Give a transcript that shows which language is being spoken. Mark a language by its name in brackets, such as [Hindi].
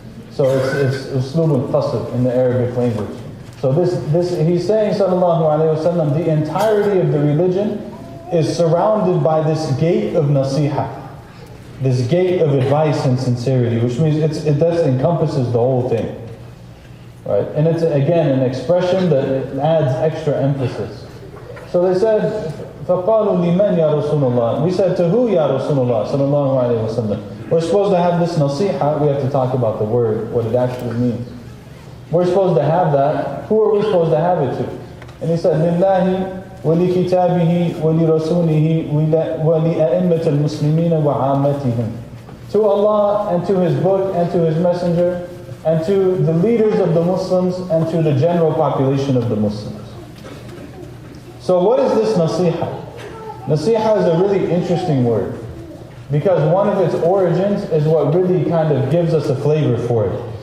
[English] So it's uslub al-qasr in the Arabic language. So this he's saying, sallallahu alayhi wa sallam, the entirety of the religion is surrounded by this gate of nasiha, this gate of advice and sincerity, which means that encompasses the whole thing. Right? And it's, again, an expression that it adds extra emphasis. So they said, [Arabic] فَقَالُوا لِمَنْ يَا رَسُولَ اللَّهِ. [English] We said, to who, Ya Rasulullah, sallallahu alayhi wa sallam? We're supposed to have this nasiha. We have to talk about the word, what it actually means. We're supposed to have that. Who are we supposed to have it to? And he said, [Arabic] لِلَّهِ وَلِكِتَابِهِ وَلِرَسُولِهِ وَلِأَئِمَّةِ الْمُسْلِمِينَ وَعَامَّتِهِمْ. [English] To Allah and to His book and to His messenger and to the leaders of the Muslims and to the general population of the Muslims. So what is this nasiha? Nasiha is a really interesting word, because one of its origins is what really kind of gives us a flavor for it.